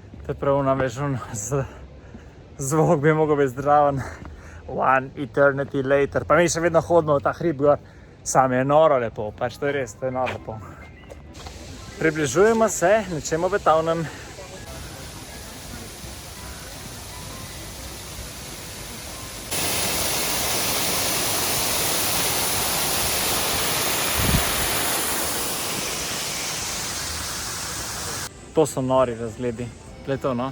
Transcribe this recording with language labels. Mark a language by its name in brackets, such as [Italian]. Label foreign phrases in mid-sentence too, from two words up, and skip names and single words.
[Slovenian] Se pravi, namreč zvok bi mogel biti zdraven. [English] One eternity later. [Slovenian] Pa mi še vedno hodimo v ta hrib gor. Sam je noro lepo, pač to je res, to je noro lepo. Približujemo se nečemu obetavnem. To so nori razgledi. Glej to, no?